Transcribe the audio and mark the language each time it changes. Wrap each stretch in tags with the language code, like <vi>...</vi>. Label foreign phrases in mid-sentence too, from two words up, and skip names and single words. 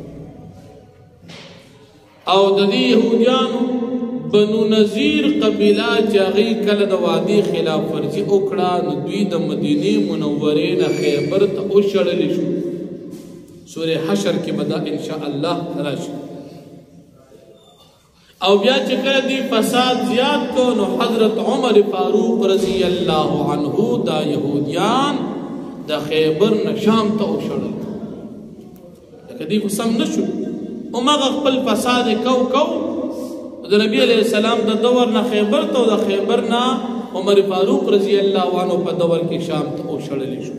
<ps>او د دې یهودیانو بنو نذیر قبیله چې هغوی کله د وعدې خلاف ورزي وکړه، نو دوی د مدینې منورې نه خیبر ته وشړلی شو. سورة حشر کې به دا انشاءالله راشي. او بیا چې کله دی فساد زیات کو، نو حضرت عمر فاروق</ps> <ar>رضی اللہ عنہ</ar> <ps>دا یهودیان دا خیبر نه شام ته وشړل. لکه دی خو سم نشو، هماغه خپل فساد کو د نبی</ps> <ar>علیہ السلام</ar> <ps>د دور نه خیبر ته، او د خیبر نه عمر فاروق</ps> <ar>رضی اللہ عنہ</ar> <ps>په دور کې شام ته وشړلی شو.</ps>